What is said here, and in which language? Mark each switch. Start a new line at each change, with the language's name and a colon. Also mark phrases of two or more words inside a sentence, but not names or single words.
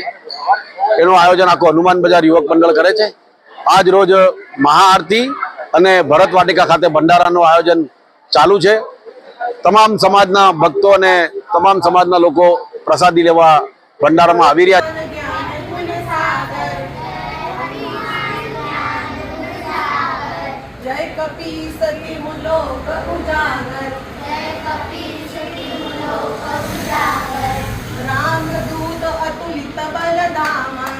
Gujarati: એનું આયોજન આખું હનુમાન બજાર યુવક મંડળ કરે છે. આજ રોજ મહાઆરતી અને ભરત વાટિકા ખાતે ભંડારાનું આયોજન ચાલુ છે. તમામ સમાજના ભક્તો અને તમામ સમાજના લોકો પ્રસાદી લેવા ભંડારામાં આવી રહ્યા છે.
Awadhi: जय कपीस तिमुलोक उजागर, जय कपीस तिमुलोक उजागर, राम दूत अतुलित बलधाम,